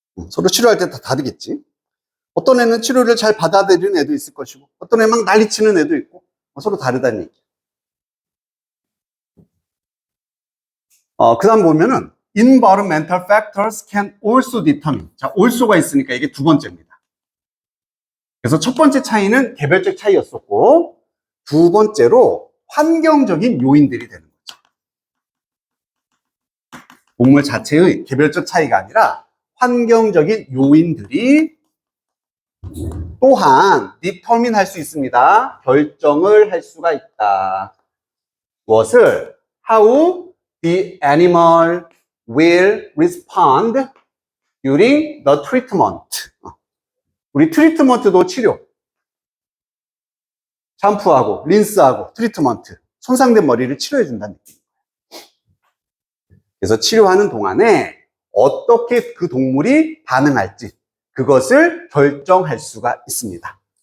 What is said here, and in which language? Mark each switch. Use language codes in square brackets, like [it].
[ko] 서로 치료할 때 다 다르겠지. 어떤 애는 치료를 잘 받아들이는 애도 있을 것이고, 어떤 애 막 난리치는 애도 있고, 서로 다르다는 얘기. 그 다음 보면은, [en] environmental factors can also determine. [ko] 자, also가 있으니까 이게 두 번째입니다. 그래서 첫 번째 차이는 개별적 차이였었고, 두 번째로 환경적인 요인들이 되는 거죠. 동물 자체의 개별적 차이가 아니라 환경적인 요인들이 또한 determine 할 수 있습니다. 결정을 할 수가 있다. 무엇을? [en] How the animal will respond during the treatment. [ko] 우리 트리트먼트도 치료. 샴푸하고 린스하고 트리트먼트. 손상된 머리를 치료해 준다는 느낌. 그래서 치료하는 동안에 어떻게 그 동물이 반응할지 그것을 결정할 수가 있습니다.